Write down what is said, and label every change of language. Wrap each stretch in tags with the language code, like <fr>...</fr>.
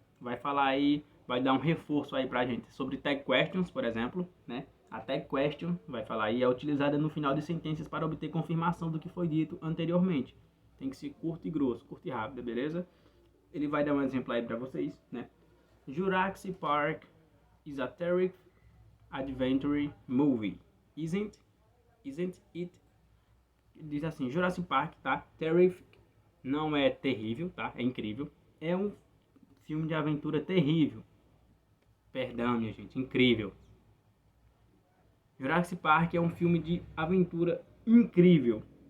<pt>Vai falar aí, vai dar um reforço aí pra gente sobre tag questions, por exemplo, né? A tag question, vai falar aí, é utilizada no final de sentenças para obter confirmação do que foi dito anteriormente. Tem que ser curto e grosso, curto e rápido, beleza? Ele vai dar um exemplo aí pra vocês, né?</pt> <en>Jurassic Park is a terrific adventure movie, isn't it?</en> <pt>Diz assim, Jurassic Park, tá? Terrific não é terrível, tá? É incrível. É um filme de aventura terrível. Perdão, minha gente, incrível. Jurassic Park é um filme de aventura incrível.</pt>